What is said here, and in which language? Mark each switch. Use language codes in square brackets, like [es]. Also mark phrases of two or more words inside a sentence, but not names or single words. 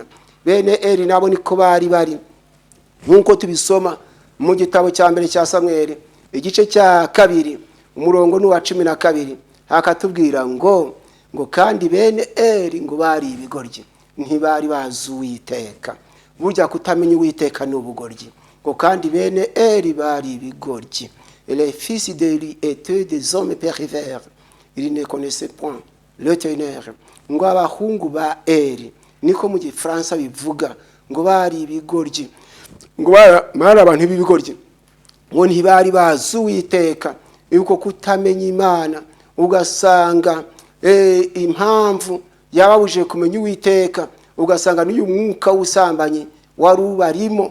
[rw] Bene Eli nabo niko bari nkuko tubisoma mu gitabo cya mbere cya Samweli igice cya 2 umurongo n'uwa 12, hakatubwira ngo kandi bene Eli ngo bari ibigoryi, ntibari bazi Uwiteka. Burya kutamenya Uwiteka ni ubugoryi. Ngo kandi bene Eli bari ibigoryi. [fr] Les fils d'Eli étaient des hommes pervers, ils ne connaissaient point l'Éternel. [rw] Ngo abahungu ba Eli, niko mu Gifaransa bivuga, ngo bari ibigoryi, ngo bari abantu b'ibigoryi, ngo ntibari bazi Uwiteka. Yuko kutamenya Imana ugasanga impamvu yababuje kumenya Uwiteka, ugasanga n'uyu mwuka w'ubusambanyi wari ubarimo.